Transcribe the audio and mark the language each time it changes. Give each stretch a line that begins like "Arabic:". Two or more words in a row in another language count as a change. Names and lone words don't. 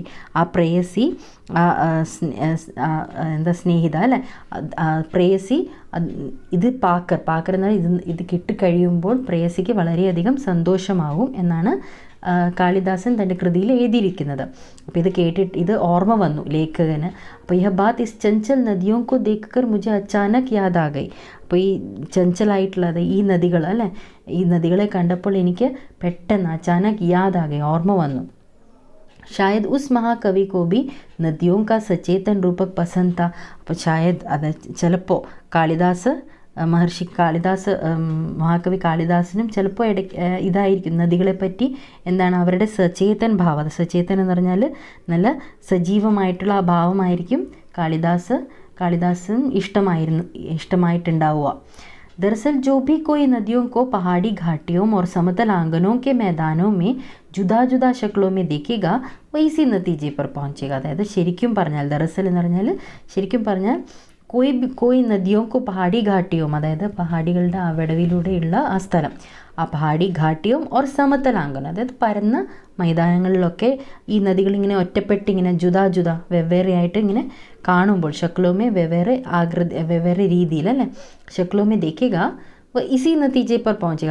Malayalam: ആ പ്രേയസി, എന്താ സ്നേഹിത അല്ലേ, പ്രേയസി ഇത് പാക്കർ എന്നാൽ ഇത് കിട്ടിക്കഴിയുമ്പോൾ പ്രേയസിക്ക് വളരെയധികം സന്തോഷമാവും എന്നാണ് കാളിദാസൻ തൻ്റെ കൃതിയിൽ എഴുതിയിരിക്കുന്നത്. അപ്പോൾ ഇത് കേട്ടിട്ട് ഇത് ഓർമ്മ വന്നു ലേഖകന്. അപ്പോൾ
Hindi: यह बात इस चंचल नदियों को देखकर मुझे अचानक याद आ गई.
Malayalam: അപ്പോൾ ഈ ചഞ്ചലായിട്ടുള്ളത് ഈ നദികൾ അല്ലേ, ഈ നദികളെ കണ്ടപ്പോൾ എനിക്ക് പെട്ടെന്ന്
Hindi: अचानक याद आ गई,
Malayalam: ഓർമ്മ വന്നു.
Hindi: शायद उस महाकवि को भी नदियों का सचेतन रूपक पसंद था.
Malayalam: അപ്പോൾ शायद അത് ചിലപ്പോൾ മഹർഷി കാളിദാസ്, മഹാകവി കാളിദാസനും ചിലപ്പോൾ ഇതായിരിക്കും, നദികളെപ്പറ്റി എന്താണ് അവരുടെ സചേതൻ ഭാവം. അത് സചേതൻ എന്ന് പറഞ്ഞാൽ നല്ല സജീവമായിട്ടുള്ള ആ ഭാവമായിരിക്കും കാളിദാസൻ ഇഷ്ടമായിട്ടുണ്ടാവുക.
Hindi: दरअसल जो भी कोई नदियों को पहाड़ी घाटियों और समतल आंगनों के मैदानों में जुदा जुदा शक्लों में देखेगा वो इसी नतीजे पर पहुंचेगा.
Malayalam: അതായത് ശരിക്കും പറഞ്ഞാൽ, ദറസൽ എന്ന് പറഞ്ഞാൽ ശരിക്കും പറഞ്ഞാൽ
Hindi: कोई नदियों को पहाड़ी
Malayalam: ഘാട്ടിയും, അതായത് പഹാടികളുടെ ആ വിടവിലൂടെയുള്ള ആ സ്ഥലം, ആ
Hindi: पहाड़ी घाटियों और समतल आंगनों,
Malayalam: അതായത് പരന്ന മൈതാനങ്ങളിലൊക്കെ ഈ നദികളിങ്ങനെ ഒറ്റപ്പെട്ടിങ്ങനെ ജുദാ വെവ്വേറെ ആയിട്ട് ഇങ്ങനെ കാണുമ്പോൾ, ശക്ലോമേ വെവ്വേറെ രീതിയിൽ അല്ലേ,
Hindi: शक्लों में देखेगा इसी नतीजे पर पहुंचेगा.